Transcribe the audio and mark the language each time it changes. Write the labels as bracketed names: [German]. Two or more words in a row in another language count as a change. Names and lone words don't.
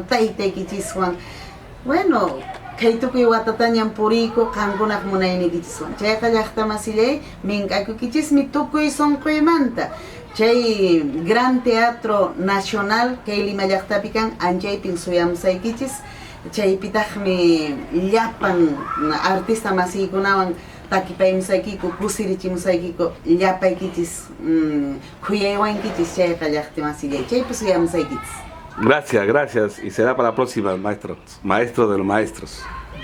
[Quechua] taytaykichiswan bueno kaytukuy watatañan puriyku qankunaq munayniykichiswan chayqa llaqtamasillay mink'akukichismi tukuy sunquymanta chay Gran Teatro Nacional kay Lima llaqtapi kan anchaypin suyamusaykichis chaypitaqmi llapan artista masiykunawan takipaymusaykiku kusirichimusaykiku llapaykichis khuyaywankichis chayqa llaqtamasillay chaypi suyamusaykichis. [Spanish] Gracias, gracias. Y será para la próxima, maestro de los maestros.